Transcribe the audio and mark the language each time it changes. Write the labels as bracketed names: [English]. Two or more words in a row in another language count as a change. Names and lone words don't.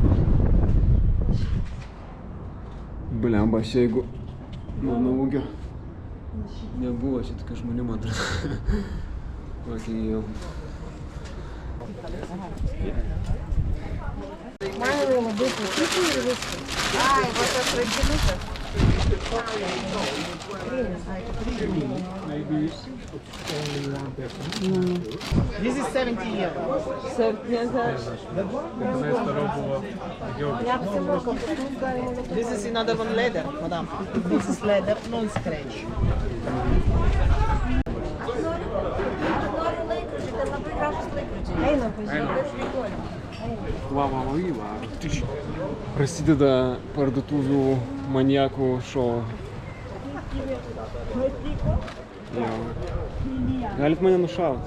[Lithuanian] Blemba, aš jeigu mano ūgio nebuvo, čia tokia žmonių man atrodo. Kokį jau. Man labai patiko ir viskas. Ai, va tas rankinukas. [English] This is 70 euros. 70. This is another one leather, madam. This is leather, non-scratch. [Lithuanian] Eina, pažiūrėk. Prasideda parduotuvių maniakų šou. Jo. Galit mane nušaut?